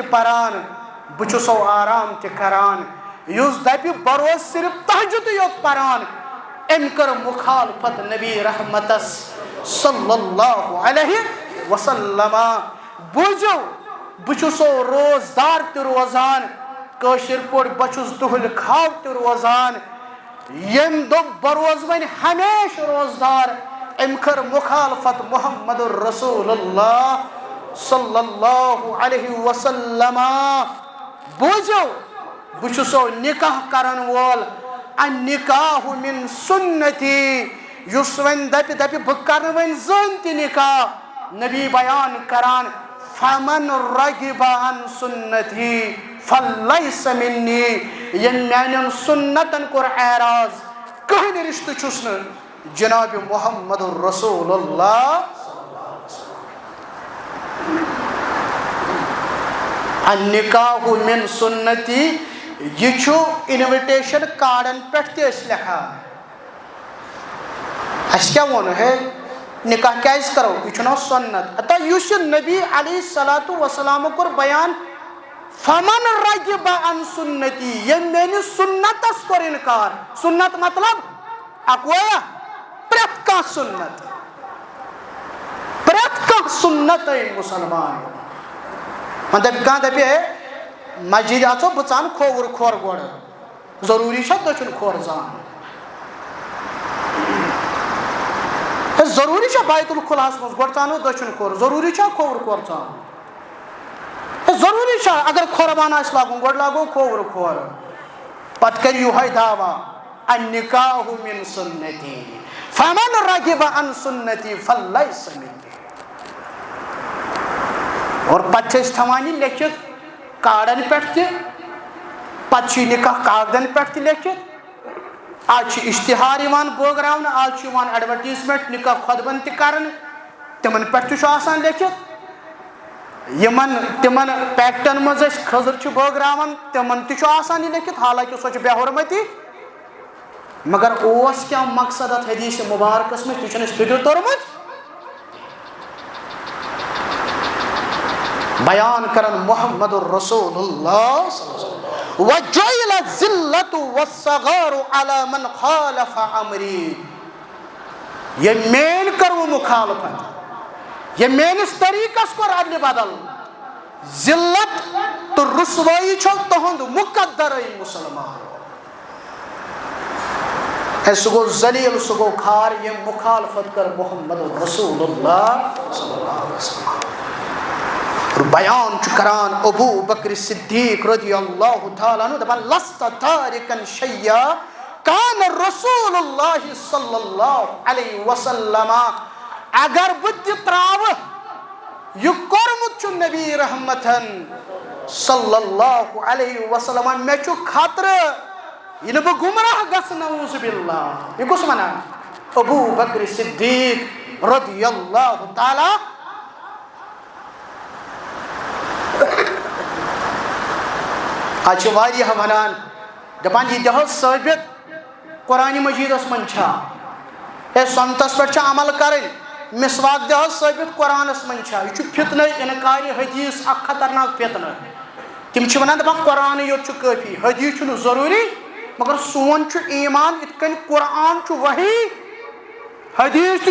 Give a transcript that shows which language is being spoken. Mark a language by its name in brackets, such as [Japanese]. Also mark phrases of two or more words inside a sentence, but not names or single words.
[Kashmiri] پران بہ چھُسو آرام تہِ کران یُس دپہِ بہ روزٕ صرف تہجدٕے یوت پران أمۍ کٔر مخالفت نبی رحمتس [Arabic] صلی اللہ علیہ وسلم [Kashmiri] بوٗزِو بہ چھُسو روزدار تہِ روزان کٲشِر پٲٹھۍ بہ چھُس دُہٕلۍ کھاو تہِ روزان ییٚمۍ دوٚپ بہ روزٕ وۄنۍ ہمیشہِ روزدار أمۍ کٔر مخالفت محمد رسول اللہ [Arabic] صلی اللہ علیہ [Kashmiri] وسلم بوٗزِو بہ چھُسو نکاح کرن وول [Arabic] النکاح من سنتی [Kashmiri] یُس وۄنۍ دپہِ بہ کرنہٕ وۄنۍ زٕہٕنۍ تہِ نکاح نبی بیان کران [Arabic] فمن رغب عن سنتی فلیس منی [Kashmiri] ییٚمۍ میانٮ۪ن سنتن کوٚر اعراض کٕہٕنۍ رشتہٕ چھُس نہٕ جناب محمد رسول اللہ [Arabic] النکاح من سنتی [Kashmiri] یہ چھُ انویٹیشن کارڈن پٮ۪ٹھ تہِ أسۍ لیکھان اَسہِ کیٛاہ ووٚن ہے نکاح کیٛازِ کرو یہِ چھُ ناو سنت اتا یُس یہِ نبی [Arabic] علیہ الصلوٰتُ وسلامو [Kashmiri] کوٚر بیان [Arabic] فمن رغب عن سنتی [Kashmiri] ییٚمۍ میٲنِس سنتس کوٚر انکار سنت مطلب اکویا پرٛٮ۪تھ کانٛہہ سنت پرٛٮ۪تھ کانٛہہ سنت مسلمان وۄنۍ دپہِ کانٛہہ دپہِ ہے مسجد اژو بہٕ ژانہٕ کھووُر کھور گۄڈٕ ضروٗری چھا دٔچھُن کھور ژانُن ضروٗری چھا بیت الخلاہس منٛز گۄڈٕ ژانو دٔچھُن کھور ضروٗری چھا کھووُر کھور ژانُن ضروٗری چھا اگر قۄربان آسہِ لاگُن گۄڈٕ لاگو کھووُر کھور پتہٕ کرِ یِہوے دعوا [Arabic] النکاح من سنتی فمن رغب عن سنتی فلیس منی [Kashmiri] اور پتہٕ چھِ أسۍ تھاوان یہِ لیکھِتھ کارڈن پٮ۪ٹھ تہِ پتہٕ چھُ یہِ نکاح کاغدن پٮ۪ٹھ تہِ لیکھِتھ آز چھُ اشتہار یِوان بٲگراونہٕ آز چھُ یِوان ایڈورٹیٖزمنٹ نکاح خۄطبن تہِ کرنہٕ تِمن پٮ۪ٹھ تہِ چھُ آسان لیکھِتھ یِمن تِمن پیکٹن منٛز أسۍ خٔزٕر چھِ بٲگراوان تِمن تہِ چھُ آسان یہِ لیکھِتھ حالانکہِ سۄ چھِ بے حُرمتی مگر اوس کیٛاہ مقصد اتھ حدیث مبارکس منٛز تہِ چھُنہٕ اَسہِ فِکر توٚرمُت بیان کرن محمد رسول اللہ [Arabic] وجعل الذلة والصغار على من خالف امری [Kashmiri] یہ مین کرو مخالفت یہ میٲنِس طریقس کوٚر ادلہِ بدل ذلت تو رسوایی چھو تہنٛد مقدر مسلمان سُہ گوٚو ذلیل سُہ گوٚو کھار ییٚمۍ مخالفت کٔر محمد رسول اللہ [Arabic] صلی اللہ علیہ وسلم [Kashmiri] بیان چھُ کران ابو بکر صدیق [Arabic] رضی اللہ تعالیٰ عنہ [Kashmiri] دپان [Arabic] لست تارکن شیئا کان رسول اللہ صلی اللہ علیہ وسلم [Kashmiri] اگر بہٕ تہِ تراوٕ یہ کوٚرمُت چھُ نبی رحمتن [Arabic] صلی اللہ علیہ وسلم [Kashmiri] مےٚ چھُ خطرٕ یہِ نہٕ بہٕ گمراہ گژھٕ [Arabic] نعوذ باللہ [Kashmiri] یہِ کُس ونان ابو بکر صدیق [Arabic] رضی اللہ تعالیٰ [Kashmiri] آج چھِ واریاہ ونان دپان یہِ دِ حظ ثٲبت قرآنِ مجیدس منٛز چھا ہے سنتس پٮ۪ٹھ چھِ عمل کرٕنۍ مسواک دِ حظ ثٲبت قرآنس منٛز چھا یہِ چھُ فتنہٕ انکارِ حدیث اکھ خطرناک فتنہٕ تِم چھِ ونان دپان قرآنٕے یوت چھُ کٲفی حدیث چھُنہٕ ضروٗری مگر سون چھُ ایمان یِتھ کٔنۍ قرآن چھُ وحی حدیث تہِ